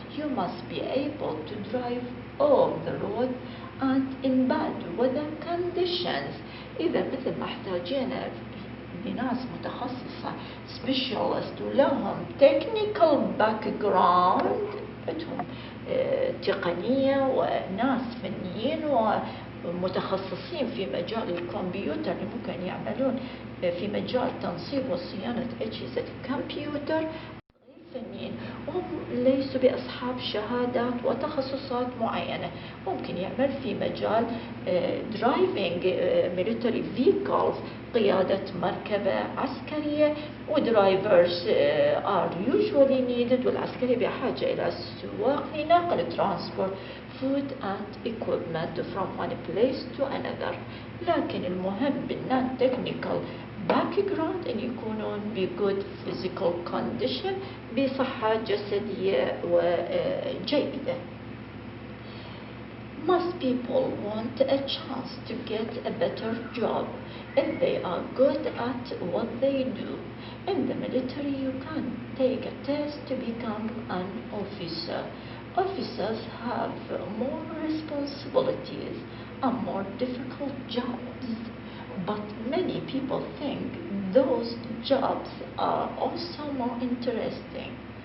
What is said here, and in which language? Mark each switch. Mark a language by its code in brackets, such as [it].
[en] You must be able to drive on the road and in bad weather conditions. [ar] إذا مثل ما احتاجينا بناس متخصصة specialist ولهم technical background، عندهم تقنية وناس فنيين ومتخصصين في مجال الكمبيوتر اللي ممكن يعملون في مجال تنصيب وصيانة أجهزة الكمبيوتر، فنيين هم ليسوا بأصحاب شهادات وتخصصات معينة. [en] ممكن يعمل في مجال driving military vehicles، قيادة مركبة عسكرية، ودرايفرز are usually needed، والعسكري بحاجة إلى سواق لنقل transport food and equipment from one place to another. [ar] لكن المهم بالنون تكنيكال باك جراوند أن يكونون بجود physical condition، بصحة جسدية وجيدة. [en] Most people want a chance to get a better job if they are good at what they do. In the military, you can take a test to become an officer. Officers have more responsibilities and more difficult jobs, but many people think those jobs are also more interesting.